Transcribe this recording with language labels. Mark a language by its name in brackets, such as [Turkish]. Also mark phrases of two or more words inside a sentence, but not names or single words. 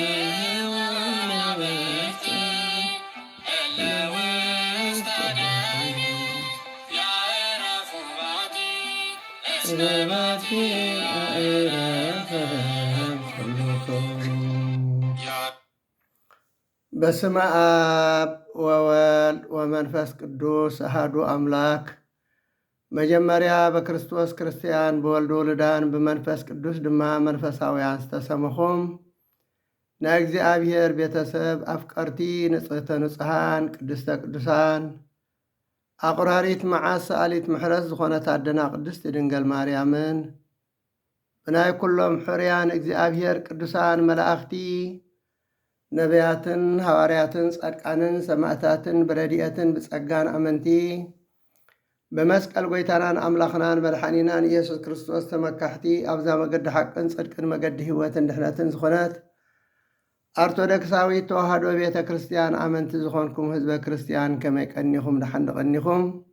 [Geez] ወመላእክት ለውስተ ገነት ያዕረፉ በባቲ በስመ አብ ወወልድ ወመንፈስ ቅዱስ አሐዱ አምላክ። [Tigrinya] መጀመሪያ በክርስቶስ ክርስቲያን በወልድ ውሉዳን ብመንፈስ ቅዱስ ድማ መንፈሳውያን ዝተሰምኹም ናይ እግዚአብሔር ቤተሰብ አፍቀርቲ [Geez] ንጽሕተ ንጹሓን ቅድስተ ቅዱሳን [Tigrinya] አቁራሪት መዓዝ ሰአሊት ምሕረት ዝኾነት አደና ቅድስት ድንግል ማርያምን ብናይ ኩሎም ሕርያን እግዚአብሔር ቅዱሳን መላእኽቲ ነቢያትን ሐዋርያትን ጻድቃንን ሰማዕታትን ብረድኤትን ብጸጋን አመንቲ በመስቀል ጎይታናን አምላኽናን መድኃኒናን ኢየሱስ ክርስቶስ ተመካሕቲ ኣብዛ መገዲ ሓቅን ጽድቅን መገዲ ህይወትን ድሕነትን ዝኾነት ኦርቶዶክሳዊት ተዋህዶ ቤተ ክርስቲያን አመንቲ ዝኾንኩም ህዝበ ክርስቲያን ከመይ ቀኒኹም ድሓን ቀኒኹም?